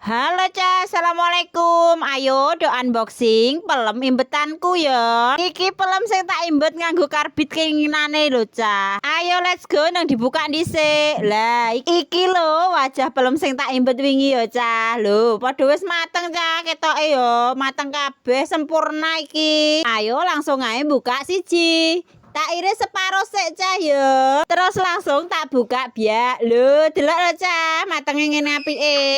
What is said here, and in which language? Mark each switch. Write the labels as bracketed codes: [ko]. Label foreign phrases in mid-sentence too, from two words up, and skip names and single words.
[jv] Halo Ca, assalamualaikum. Ayo do unboxing pelem imbetanku ya. Iki pelem sing tak imbet nganggo karbit keinginane lho Ca. Ayo [en] let's go [jv] nang dibuka dhisik. Lah iki lho wajah pelem sing tak imbet wingi ya Ca. Lho padha wis mateng Ca, ketoke yo mateng kabeh sempurna iki. Ayo langsung ae buka siji. Tak iris separo sik Cah yo. Terus langsung tak buka biak. Lho, delok lho Cah, matenge ngene apike.